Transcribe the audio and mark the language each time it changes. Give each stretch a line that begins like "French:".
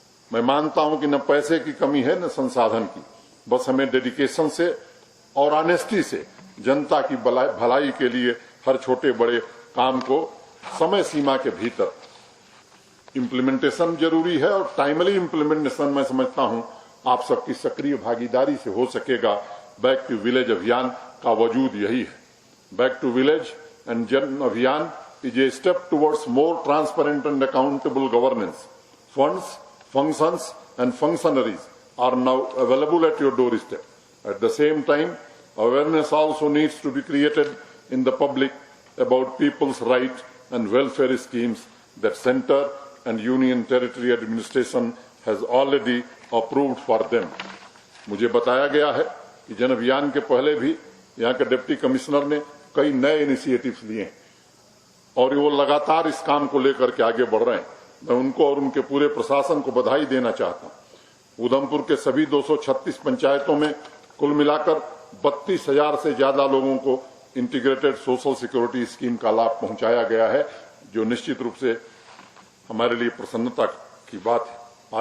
Hindi: मैं मानता हूं कि न पैसे की कमी है न संसाधन की, बस हमें डेडिकेशन से और ऑनेस्टी से जनता की भलाई के लिए हर छोटे बड़े काम को समय सीमा के भीतर इम्प्लीमेंटेशन जरूरी है। और टाइमली इम्प्लीमेंटेशन मैं समझता हूं आप सबकी सक्रिय भागीदारी से हो सकेगा। बैक टू विलेज अभियान का वजूद यही है।
English: Back to village and Jan Abhiyan is a step towards more transparent and accountable governance. Funds, functions and functionaries are now available at your doorstep. At the same time, awareness also needs to be created in the public about people's rights and welfare schemes that Centre and Union Territory Administration has already approved for them.
Hindi: मुझे बताया गया है कि जन अभियान के पहले भी यहाँ के डिप्टी कमिश्नर ने कई नए इनिशिएटिव्स लिए हैं और वो लगातार इस काम को लेकर के आगे बढ़ रहे हैं। मैं उनको और उनके पूरे प्रशासन को बधाई देना चाहता हूं। उधमपुर के सभी 236 पंचायतों में कुल मिलाकर 32,000 से ज्यादा लोगों को इंटीग्रेटेड सोशल सिक्योरिटी स्कीम का लाभ पहुंचाया गया है, जो निश्चित रूप से हमारे लिए प्रसन्नता की बात है।